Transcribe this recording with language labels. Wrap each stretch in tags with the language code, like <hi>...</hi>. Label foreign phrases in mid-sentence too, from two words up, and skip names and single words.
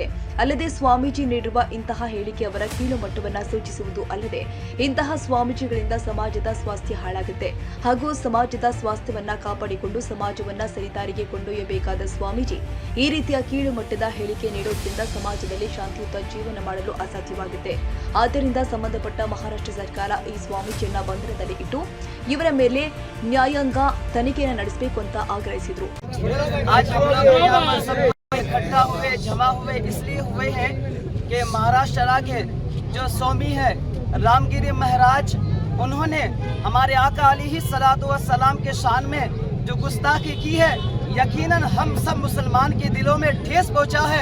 <kn>ಅಲ್ಲದೆ ಸ್ವಾಮೀಜಿ ನೀಡಿರುವ ಇಂತಹ ಹೇಳಿಕೆ ಅವರ ಕೀಳು ಮಟ್ಟವನ್ನ ಸೂಚಿಸುವುದು ಅಲ್ಲದೆ ಇಂತಹ ಸ್ವಾಮೀಜಿಗಳಿಂದ ಸಮಾಜದ ಸ್ವಾಸ್ಥ್ಯ ಹಾಳಾಗುತ್ತೆ ಹಾಗೂ ಸಮಾಜದ ಸ್ವಾಸ್ಥ್ಯವನ್ನ ಕಾಪಾಡಿಕೊಂಡು ಸಮಾಜವನ್ನ ಸರಿದಾರಿಗೆ ಕೊಂಡೊಯ್ಯಬೇಕಾದ ಸ್ವಾಮೀಜಿ ಈ ರೀತಿಯ ಕೀಳು ಮಟ್ಟದ ಹೇಳಿಕೆ ನೀಡೋದ್ರಿಂದ ಸಮಾಜದಲ್ಲಿ ಶಾಂತಿಯುತ ಜೀವನ ಮಾಡಲು ಅಸಾಧ್ಯವಾಗುತ್ತೆ. ಆದ್ದರಿಂದ ಸಂಬಂಧಪಟ್ಟ ಮಹಾರಾಷ್ಟ್ರ ಸರ್ಕಾರ ಈ ಸ್ವಾಮೀಜಿಯನ್ನ ಬಂಧನದಲ್ಲಿ ಇಟ್ಟು ಇವರ ಮೇಲೆ ನ್ಯಾಯಾಂಗ ತನಿಖೆಯನ್ನು ನಡೆಸಬೇಕು ಅಂತ ಆಗ್ರಹಿಸಿದರು.</kn> <hi>इकट्ठा हुए जमा हुए इसलिए हुए हैं कि महाराष्ट्र के जो स्वामी है रामगिरी महाराज, उन्होंने हमारे आका</hi> <ar>عليه الصلاة والسلام</ar> <hi>के शान में जो गुस्ताखी की है, यकीनन हम सब मुसलमान के दिलों में ठेस पहुंचा है.</hi>